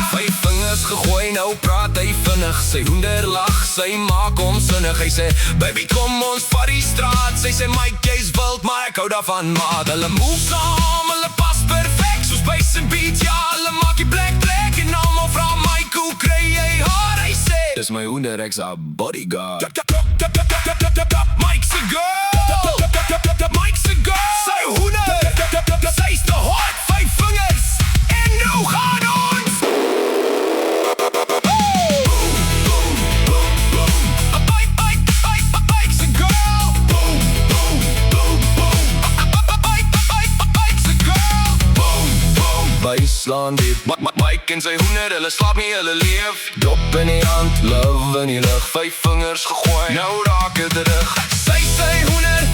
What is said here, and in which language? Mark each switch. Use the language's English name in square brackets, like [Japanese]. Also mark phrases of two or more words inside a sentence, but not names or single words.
[Afrikaans] 5 vingers gegooi, nou praat hy vinnig. Sy hoender lag, sy maak hom sinnig. Hy sê, baby kom ons vat die straat. Sy sê, Mike jy's wild, maar ek hou daarvan maat. Hulle move saam, hulle pas perfect, soos bass en beat, ja, hulle maak die plek. En almal vra Mike, hoe kry jy haar? Hy sê, dis my hoender, ek's haar bodyguard. [English] Mike's a girl, Mike's a girl, [Afrikaans] sy hoender, sy's te hot, 5 vingers, en nou gaan ons. [English] Mike's a girl, Mike's a girl, [Afrikaans] byslaan dit, Mike en sy hoender, hulle slaap nie, hulle leef. Dop in die hand, love in die lug, 5 vingers gegooi, nou raak het terug. Sy hoender